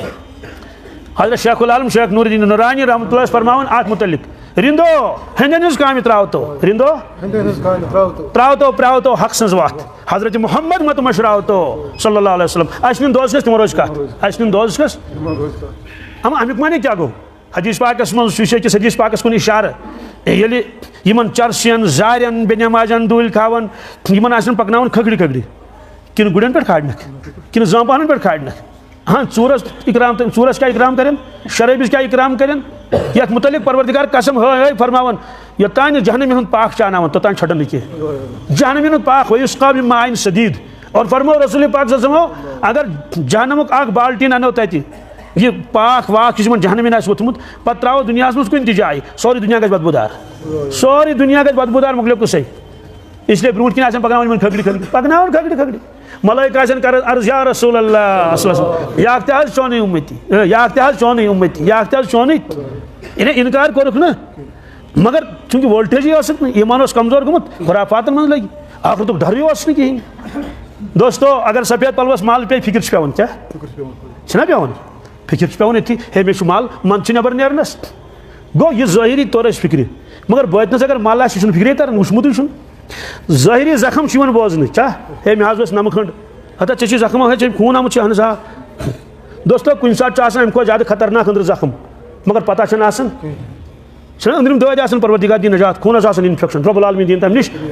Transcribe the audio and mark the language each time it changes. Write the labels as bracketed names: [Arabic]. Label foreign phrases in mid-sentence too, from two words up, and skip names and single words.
[Kashmiri] حضرت شیخ العالم شیخ نور الدین نورانی [Arabic] رحمتہ اللہ [Kashmiri] فرماوان اتھ متعلق رندو ہندین ہٕنٛز کامہِ ترٛاوتو رندو ترٛاوتو پرٛاوتو حق سٕنٛز وتھ حضرت محمد مت مشراوتو [Arabic] صلی اللہ علیہ وسلم [Kashmiri] اسہِ نِن دوزخس تِمو روزِ کتھ اسہِ نِن دوزخس اما امیُک معنی کیٛاہ گوٚو حدیث پاکس منٛز چھُ أکِس حدیث پاکس کُن اِشارٕ ییٚلہِ یِمن چرسین زارٮ۪ن بے نٮ۪مازٮ۪ن دُہلۍ کھاون یِمن آسن پکناوُن کھکھرِ کھکھرِ کِنہٕ گُرٮ۪ن پٮ۪ٹھ کھالنکھ کِنہٕ زٲمپہن پٮ۪ٹھ کھالنکھ ہاں ژوٗرس اِکرام ژوٗرس کیٛاہ اِکرام کرن شرٲبِس کیٛاہ اِکرام کرن یتھ متعلق پروردگار قسم ہٲے فرماوان یوٚتانۍ نہٕ جہنمی ہُنٛد پاک چھُ اناوان توٚتانۍ چھٹن نہٕ کینٛہہ جہنمی ہُنٛد پاک [Arabic] وَیُسقیٰ مِن ماءٍ صدیٖد [Kashmiri] اور فرمو رسول پاک [Arabic] صلی اللہ علیہ وسلم [Kashmiri] اگر جہنمُک اکھ بالٹیٖن انو تتہِ یہ پاک واک یُس یِمن جہنمی آسہِ ووٚتھمُت پتہٕ ترٛاوو دُنیاہس منٛز کُنہِ تہِ جایہِ سورُے دُنیا گژھِ بدبوٗدار سورُے دُنیا گژھِ بدبوٗدار مۄکلیو قٕصے اسلیے برونٛٹھ کِنۍ آسن پکناوان یِمن کھکھرِ کھکھرِ پکناوان کھکھرِ کھکھرِ ملٲیکہٕ آسن کران عرض [Arabic] یا رسول اللہ صلی اللہ علیہ وسلم [Kashmiri] یہِ اکھ تہِ حظ چونُے اُمتی یہِ اکھ تہِ حظ چونُے اُمتی یہِ اکھ تہِ حظ چونُے یعنی انکار کوٚرُکھ نہٕ مگر چوٗنٛکہِ وولٹیجی ٲسٕکھ نہٕ ایٖمان اوس کمزور گوٚمُت خُرافاتن منٛز لٔگۍ اکھ دوٚپ ڈرٕے اوس نہٕ کِہینۍ دوستو اگر سفید پلوس مال پیٚیہِ فِکر چھِ پیٚوان کیٛاہ چھِنہ پیٚوان فِکر چھِ پیٚوان ییٚتھی ہے مےٚ چھُ مال منٛزٕ چھُ نٮ۪بر نیرنس گوٚو یہِ ظٲہری طور ٲسۍ فِکرِ مگر بٲطنس اگر مال آسہِ یہِ چھُنہٕ فِکرے تران وٕچھمُتٕے چھُنہٕ ظٲہری زخم چھُ یِوان بوزنہٕ کیٛاہ ہے مےٚ حظ اوس نمہٕ کھنٛڈ ہتا ژےٚ چھُے زخم ہے ژےٚ خوٗن آمُت چھُ اہن حظ آ دوستو کُنہِ ساتہٕ چھُ آسان اَمہِ کھۄتہٕ زیادٕ خطرناک أنٛدرٕ زخم مگر پتہ چھنہٕ آسان چھِنہ أنٛدرِم دٲدۍ آسان پروردگار دِیِن نجات خوٗنس آسان انفیکشن [Arabic] رۄب العالمیٖن [Kashmiri] دِیِن تمہِ نِش